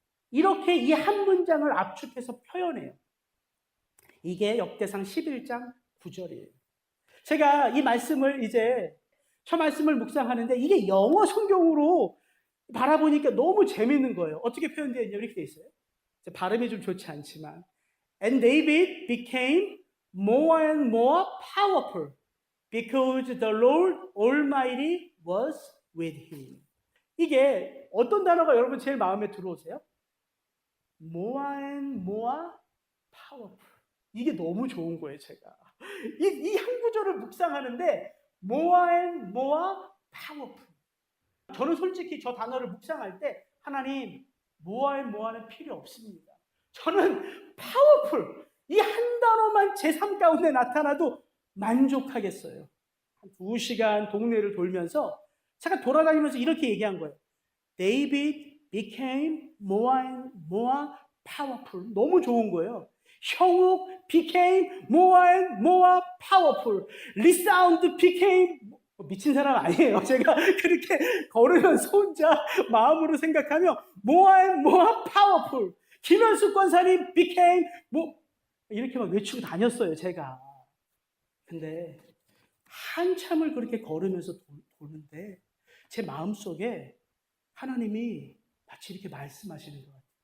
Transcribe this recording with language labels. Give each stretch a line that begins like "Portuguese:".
Korean: 이렇게 이 한 문장을 압축해서 표현해요. 이게 역대상 11장 9절이에요. 제가 이 말씀을 이제 저 말씀을 묵상하는데 이게 영어 성경으로 바라보니까 너무 재밌는 거예요. 어떻게 표현되어 있냐면 이렇게 되어 있어요. 발음이 좀 좋지 않지만
English: And David became more and more powerful because the Lord Almighty was with him.
Korean: 이게 어떤 단어가 여러분 제일 마음에 들어오세요?
English: More and more powerful.
Korean: 이게 너무 좋은 거예요, 제가. 이 한 구절을 묵상하는데
English: more and more powerful.
Korean: 저는 솔직히 저 단어를 묵상할 때 하나님,
English: more and more
Korean: 는 필요 없습니다. 저는 powerful. 이 한 단어만 제 삶 가운데 나타나도 만족하겠어요. 한 2시간 동네를 돌면서 제가 돌아다니면서 이렇게 얘기한 거예요.
English: David became more and more powerful.
Korean: 너무 좋은 거예요.
English: 형욱 became more and more powerful.
Korean: 리사운드 became 미친 사람 아니에요. 제가 그렇게 걸으면서 혼자 마음으로 생각하며
English: more and more powerful.
Korean: 김현숙 권사님 became 이렇게 막 외치고 다녔어요, 제가. 근데 한참을 그렇게 걸으면서 도는데 제 마음속에 하나님이 마치 이렇게 말씀하시는 것 같아요.